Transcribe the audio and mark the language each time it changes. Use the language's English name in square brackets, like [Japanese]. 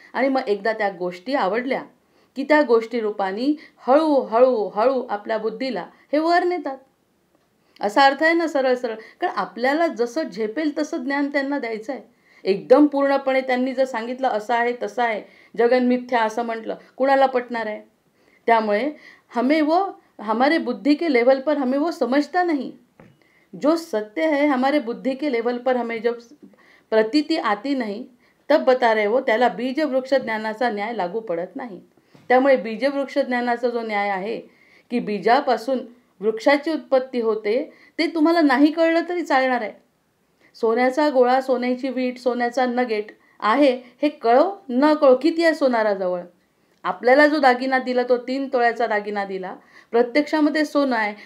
[Marathi] आणि मग एकदा त्या गोष्टी आवडल्या की त्या गोष्टी रूपाने हळूहळू हळू आपल्या बुद्धीला हे वर नेतात. असा अर्थ आहे ना सरळ सरळ. कारण आपल्याला जसं झेपेल तसं ज्ञान त्यांना द्यायचं आहे. एकदम पूर्णपणे त्यांनी जर सांगितलं असं आहे तसं आहे, जगन मिथ्या असं म्हटलं, कुणाला पटणार आहे. [Hindi] त्यामुळे हमारे बुद्धि के लेवल पर हमें वो समझता नहीं. जो सत्य है हमारे बुद्धि के लेवल पर हमें जब प्रतीति आती नहीं तब बता रहे वो, [Marathi] त्याला बीजवृक्ष ज्ञानाचा न्याय लागू पडत नाही. त्यामुळे बीजवृक्ष ज्ञानाचा जो न्याय आहे की बीजापासून वृक्षाची उत्पत्ती होते, ते तुम्हाला नाही कळलं तरी चालणार आहे. सोन्याचा गोळा, सोन्याची वीट, सोन्याचा नगेट आहे हे कळो न कळो, किती आहे सोनाराजवळ. आपल्याला जो दागिना दिला तो 3 तोळ्याचा दागिना दिला, प्रत्यक्षामध्ये सोनं आहे.